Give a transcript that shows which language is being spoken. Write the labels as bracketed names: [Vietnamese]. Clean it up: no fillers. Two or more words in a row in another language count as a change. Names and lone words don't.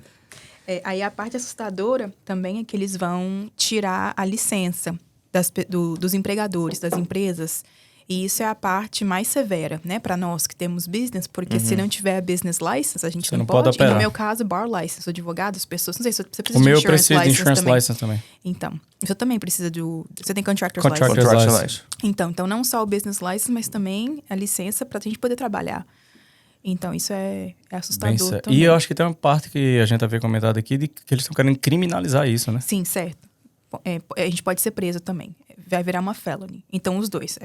[Portuguese] Aí a parte assustadora também é que eles vão tirar a licença dos empregadores, das empresas. E isso é a parte mais severa, né? Para nós que temos business, porque se não tiver [English] business license, [Portuguese] a gente Você não não pode pode. E operar. no meu caso, [English] bar license, [Portuguese] sou advogado, as pessoas... Não sei se você precisa O meu de insurance precisa de license insurance também. license também. Então, você também precisa você tem contractor's Contractor's license. Contract license. license. Então, não só o [English] business license, [Portuguese] mas também a licença para a gente poder trabalhar. Então, isso é assustador Bem, também. e eu acho que tem uma parte que a gente havia comentado aqui de que eles estão querendo criminalizar isso, né? Sim, certo. A gente pode ser preso também. Vai virar uma felony. Então, os dois.